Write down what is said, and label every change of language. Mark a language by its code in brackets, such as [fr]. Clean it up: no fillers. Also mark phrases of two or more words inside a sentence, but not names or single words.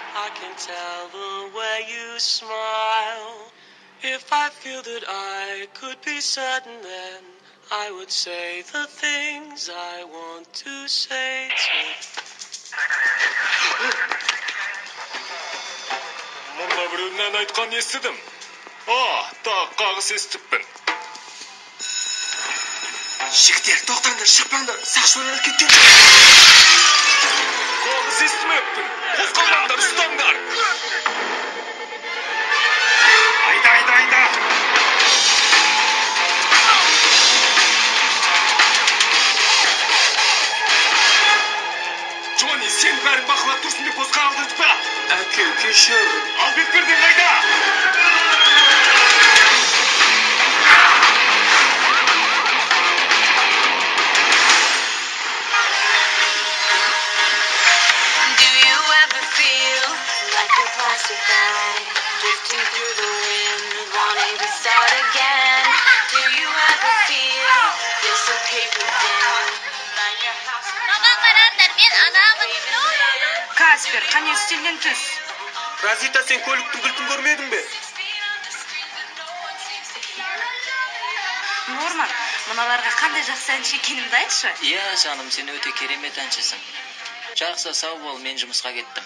[en] can tell the way you smile. If I feel that I could be certain, then I would say the things I want to say [kk] Мұнда біреуден айтқан естідім. Таққағыс естіппін. Жігіттер, тоқтаңдар, шықпаңдар, сақшылар кеткен. Қағыс естімеппін. Қозғалмаңдар, ұстаңдар. Айда. Джонни, сен бәрін бақылап тұрсын деп босқа алдыртпа. Әке, кешір. Ал бетперден қайда? [en] Plastic bag, drifting through the wind, wanting to start again. Do you ever feel you're so paper thin? [kk] Каспер, қане үстелден түс. Розита, сен көліктің кілтін көрмедің бе? Норман, мыналарға қандай жақсы әнші екенімді айтшы. Иә, жаным, сен өте керемет әншісің. Жақсы, сау бол, мен жұмысқа кеттім.